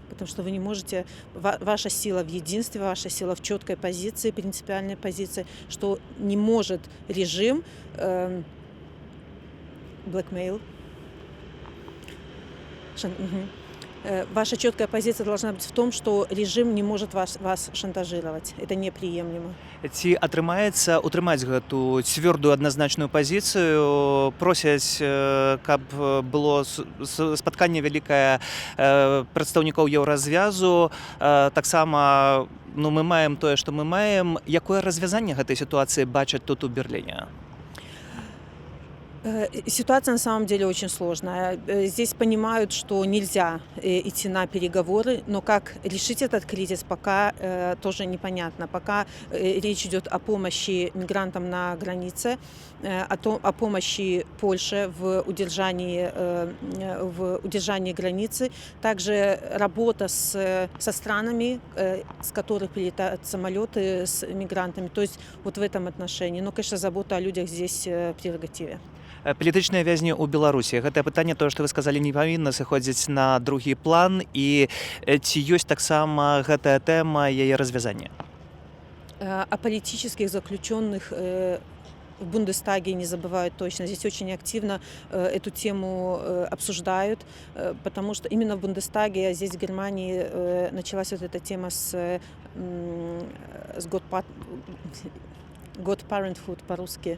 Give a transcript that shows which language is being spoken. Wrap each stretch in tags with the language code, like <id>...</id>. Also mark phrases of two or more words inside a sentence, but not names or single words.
<ru>Потому что вы не можете... Ваша сила в единстве, ваша сила в четкой позиции, принципиальной позиции, что не может режим blackmail. Ваша четкая позиция должна быть в том, что режим не может вас шантажировать. Это неприемлемо.</ru> <be>Ці атрымаецца утрымаць гэту цвёрдую адназначную пазіцыю, просяць, каб было спатканне вялікае прадстаўнікоў еўразвязу. Таксама мы маем тое, што мы маем. Якое развязанне гэтай сітуацыі бачаць тут у Берлине?</be> <ru>Ситуация на самом деле очень сложная. Здесь понимают, что нельзя идти на переговоры, но как решить этот кризис пока тоже непонятно. Пока речь идет о помощи мигрантам на границе, о помощи Польше в удержании границы, также работа со странами, с которых прилетают самолеты с мигрантами. То есть вот в этом отношении. Но, конечно, забота о людях здесь в прерогативе.</ru> <be>Палітычныя вязні ў Беларусі. Гэтае пытанне, тое, што вы сказалі, не павінна сыходзіць на другі план. І ці ёсць таксама гэтая тэма яе развязання?</be> <ru>О политических заключенных в Бундестаге не забывают точно. Здесь очень активно эту тему обсуждают, потому что именно в Бундестаге, здесь в Германии, началась вот эта тема с</ru> <en>God Parenthood</en> <ru>по-русски.</ru>